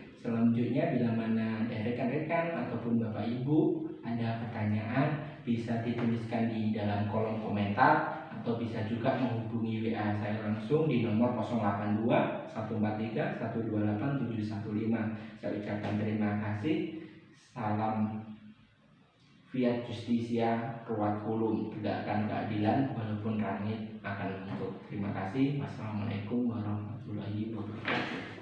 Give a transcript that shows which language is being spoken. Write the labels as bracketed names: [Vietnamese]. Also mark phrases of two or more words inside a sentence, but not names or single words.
[Indonesian] Selanjutnya, bila mana rekan-rekan ataupun Bapak Ibu ada pertanyaan, bisa dituliskan di dalam kolom komentar atau bisa juga menghubungi WA saya langsung di nomor 082 143 128 715. Saya ucapkan terima kasih. [Latin] Salam fiat justitia ruat kulum, [Indonesian] tegakkan keadilan walaupun langit akan runtuh. Terima kasih. [Arabic] والسلام عليكم ورحمة الله وبركاته.